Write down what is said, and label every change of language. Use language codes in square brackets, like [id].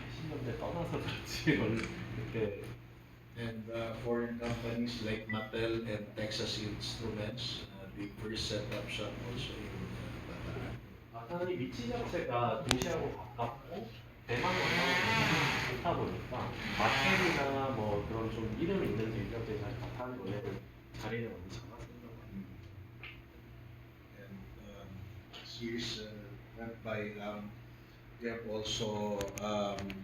[ko] 때문에 떠나서 그렇지 원래 그때 [en] And foreign companies like Mattel and Texas Instruments, they first set up shop also in Bataan. [ko] 아까는 이 위치 자체가 도시하고 가깝고 대만과 상황이 좋다 보니까 마텍이나 뭐 그런 좀 이름 있는 대기업들이 사실 바탕 원래는 자리를 많이 잡았었던 것 같아요. [en] And Sears went by, they have also uh,